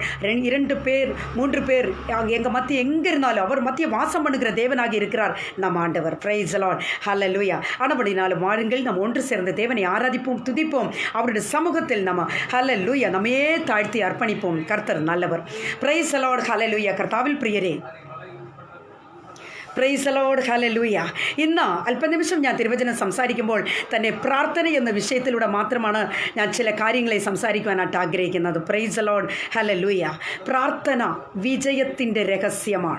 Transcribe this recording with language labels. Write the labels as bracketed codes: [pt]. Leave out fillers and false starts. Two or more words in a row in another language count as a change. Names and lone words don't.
[ta] 2 பேர் 3 பேர் எங்கள் மத்திய எங்கே இருந்தாலும் அவர் மத்திய வாசம் பண்ணுகிற தேவனாக இருக்கிறார் நம் ஆண்டவர். [en] Praise Lord. ஹல்லேலூயா. [ta] ஆனபடினாலும் வாருங்கள், நாம் ஒன்று சேர்ந்த தேவனை ஆராதிப்போம், துதிப்போம். அவருடைய சமூகத்தில் நம்ம ஹல்லேலூயா நம்மையே தாழ்த்தி அர்ப்பணிப்போம். கர்த்தர் நல்லவர். [en] Praise Lord. [ta] ஹல்லேலூயா. [ml] കർത്താവിൽ പ്രിയരെ, [en] Praise Lord. [ta] ഹല്ലേലൂയ. [ml] ഇന്ന് അല്പനിമിഷം ഞാൻ തിരുവചനം സംസാരിക്കുമ്പോൾ തന്നെ പ്രാർത്ഥന എന്ന വിഷയത്തിലൂടെ മാത്രമാണ് ഞാൻ ചില കാര്യങ്ങളെ സംസാരിക്കുവാനായിട്ട് ആഗ്രഹിക്കുന്നത്. [en] Praise Lord. [ml] ഹല്ലേലൂയ. പ്രാർത്ഥന വിജയത്തിൻ്റെ രഹസ്യമാണ്.